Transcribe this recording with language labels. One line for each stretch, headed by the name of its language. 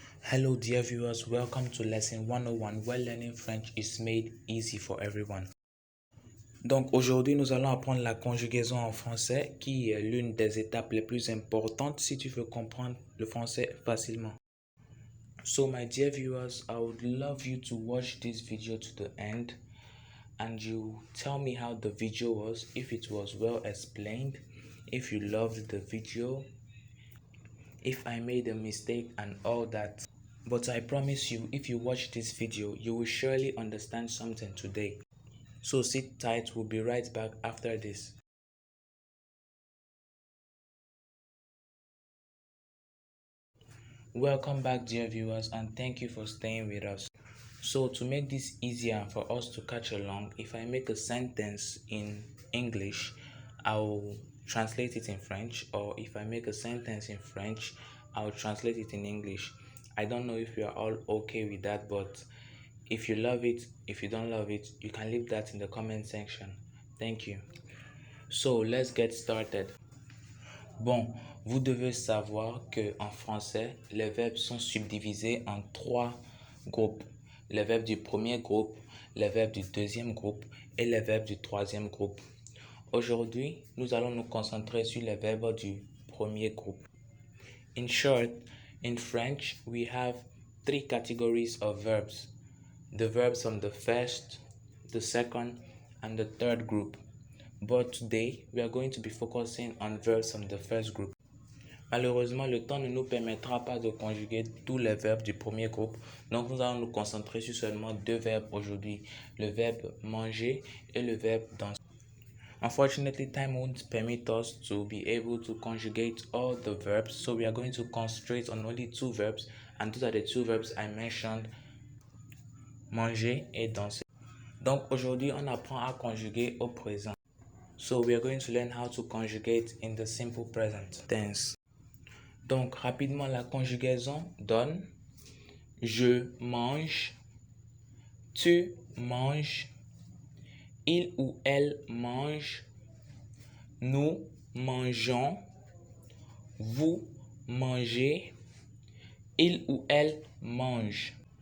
English: Hello dear viewers, welcome to lesson 101 where learning French is made easy for everyone.
French: Donc aujourd'hui nous allons apprendre la conjugaison en français qui est l'une des étapes les plus importantes si tu veux comprendre le français facilement.
English: So my dear viewers, I would love you to watch this video to the end and you tell me how the video was, if it was well explained, if you loved the video, if I made a mistake and all that. But I promise you, if you watch this video, you will surely understand something today. So sit tight, we'll be right back after this. Welcome back dear viewers and thank you for staying with us. So to make this easier for us to catch along, if I make a sentence in English, I will translate it in French, or if I make a sentence in French, I will translate it in English. I don't know if you are all okay with that, but if you love it, if you don't love it, you can leave that in the comment section. Thank you. So let's get started.
French: Bon, vous devez savoir que en français, les verbes sont subdivisés en trois groupes. Les verbes du premier groupe, les verbes du deuxième groupe et les verbes du troisième groupe. Aujourd'hui, nous allons nous concentrer sur les verbes du premier groupe.
English: In short, in French, we have three categories of verbs. The verbs from the first, the second, and the third group. But today, we are going to be focusing on verbs from the first group.
French: Malheureusement, le temps ne nous permettra pas de conjuguer tous les verbes du premier groupe. Donc, nous allons nous concentrer sur seulement deux verbes aujourd'hui. Le verbe manger et le verbe danser.
English: Unfortunately, time won't permit us to be able to conjugate all the verbs. So, we are going to concentrate on only two verbs. And those are the two verbs I mentioned.
French: Manger et danser. Donc, aujourd'hui, on apprend à conjuguer au présent.
English: So, we are going to learn how to conjugate in the simple present tense.
French: Donc, rapidement, la conjugaison donne je mange, tu manges, il ou elle mange, nous mangeons, vous mangez, il ou elle mange.